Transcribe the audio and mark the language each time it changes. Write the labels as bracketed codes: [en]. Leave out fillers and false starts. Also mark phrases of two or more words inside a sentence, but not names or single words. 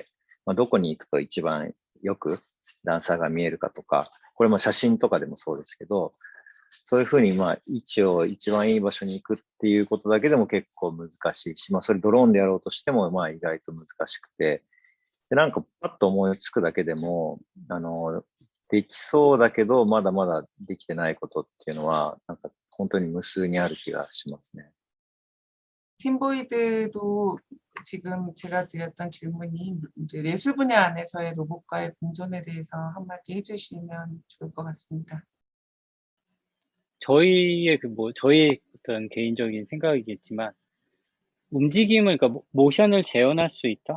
[ja] まあ、どこに行くと一番よくダンサーが見えるかとか、これも写真とかでもそうですけど、そういうふうにまあ位置を一番いい場所に行くっていうことだけでも結構難しいし、まあそれドローンでやろうとしてもまあ意外と難しくて、で、なんかパッと思いつくだけでも、できそうだけど、まだまだできてないことっていうのは、なんか本当に無数にある気がしますね。 [ko] 팀보이드도 지금 제가 드렸던 질문이 이제 예술 분야 안에서의 로봇과의 공존에 대해서 한마디 해주시면 좋을 것 같습니다. 저희의 저희의 어떤 개인적인 생각이겠지만, 움직임을, 그러니까 모션을 재현할 수 있다?